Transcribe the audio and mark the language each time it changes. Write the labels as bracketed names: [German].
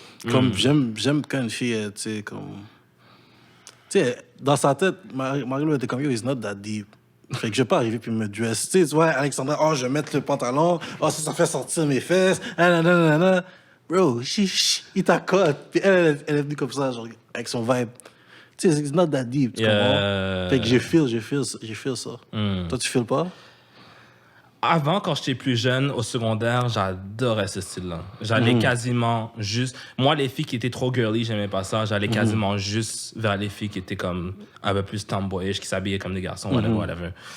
[French] Comme j'aime quand une fille, tu sais, comme... Tu sais, dans sa tête, Marie-Lou était comme, [English] yo, it's not that deep. [French] Fait que je vais pas arriver puis me dress. Tu vois, Alexandra, oh, je vais mettre le pantalon, oh, ça fait sortir mes fesses, nanana. Bro, il t'accote. Puis elle est venue comme ça, genre, avec son vibe. Tu sais, [English] it's not that deep, [French] tu comprends? Fait que j'ai feel ça. Toi, tu feels pas? Avant, quand j'étais plus jeune, au secondaire, j'adorais ce style-là. J'allais quasiment juste... Moi, les filles qui étaient trop girly, j'aimais pas ça. J'allais quasiment juste vers les filles qui étaient comme un peu plus tomboyish, qui s'habillaient comme des garçons, whatever.